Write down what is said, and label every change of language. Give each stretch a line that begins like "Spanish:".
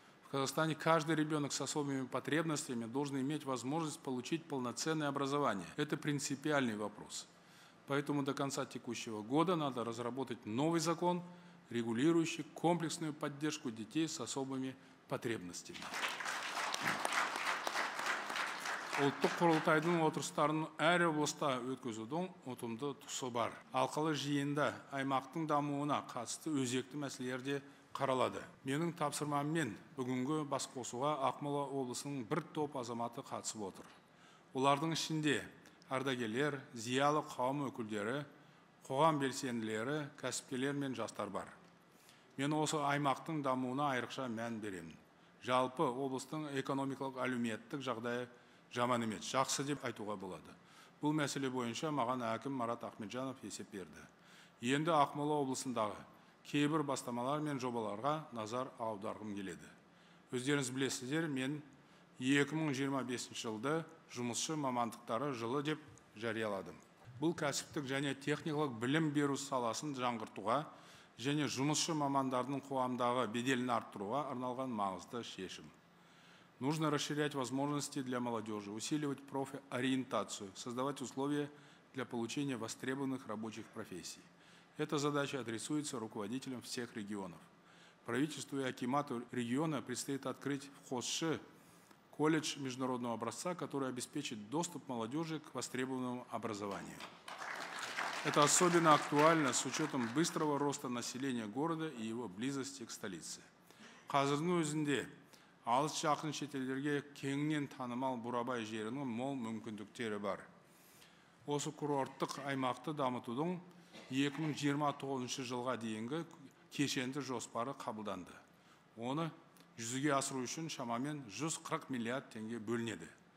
Russian: Казахстане каждый ребенок с особыми потребностями должен иметь возможность получить полноценное образование. Это принципиальный вопрос. Поэтому до конца текущего года надо разработать новый закон, регулирующий комплексную поддержку детей с особыми потребностями.
Kazakh: Ұлттық құрылтайдың отырыстарын әр облыста өткізудің ұтымды тұсы бар. Алқалы жиында аймақтың дамуына қатысты өзекті мәселелер де қаралады. Менің тапсырмаммен бүгінгі басқосуға Ақмола облысының бір топ азаматы қатысып отыр. Олардың ішінде ардагерлер, зиялы қауым өкілдері, қоғам белсенділері, кәсіпкерлер мен жастар бар. Мен осы аймақтың дамуына айрықша мән беремін. Жалпы облыстың экономикалық әлеуметтік жағдайы жаман емес, жақсы деп айтуға болады. Бұл мәселе бойынша маған әкім Марат Ахметжанов есеп берді. Енді Ақмола облысындағы кейбір бастамалар мен жобаларға назар аударғым келеді. Өздеріңіз білесіздер, мен 2025 жылды жұмысшы мамандықтары жылы деп жарияладым. Бұл кәсіптік және техникалық білім беру саласын жаңғыртуға және жұмысшы мамандардың қоғамдағы беделін арттыруға арналған маңызды шешім.
Russian: Нужно расширять возможности для молодежи, усиливать профориентацию, создавать условия для получения востребованных рабочих профессий. Эта задача адресуется руководителям всех регионов. Правительству и акимату региона предстоит открыть в Хосшы колледж международного образца, который обеспечит доступ молодежи к востребованному образованию. Это особенно актуально с учетом быстрого роста населения города и его близости к столице.
Kazakh: Қазірдің өзінде алыс жақын шетелдерге кеңінен танымал Бурабай жерінің мол мүмкіндіктері бар. Осы курорттық аймақты дамытудың 2029 жылға дейінгі кешенді жоспары қабылданды. Оны жүзеге асыру үшін шамамен 140 миллиард теңге бөлінеді.